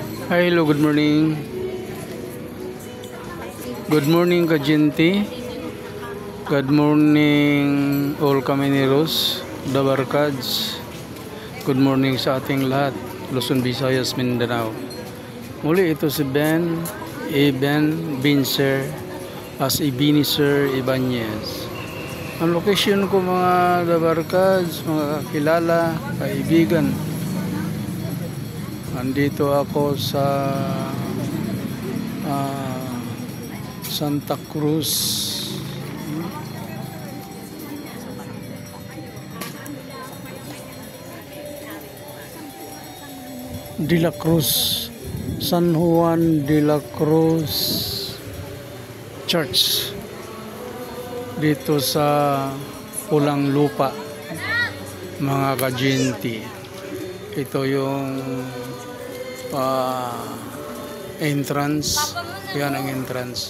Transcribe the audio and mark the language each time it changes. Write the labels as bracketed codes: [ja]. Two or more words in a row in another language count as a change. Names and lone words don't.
[en] Hi, hello, good morning. Good morning, Kajinti. Good morning, all Camineros, Dabarkads. Good morning [tl] sa ating lahat, Luzon, Visayas, Mindanao. Muli ito si Ben Binser as Ebenezer Ibanez. Ang location ko mga Dabarkads, mga kakilala, kaibigan. Andito ako sa Santa Cruz. De la Cruz, San Juan de la Cruz Church. Dito sa Pulang Lupa, mga kajinti. Ito yung entrance. Yan ang entrance.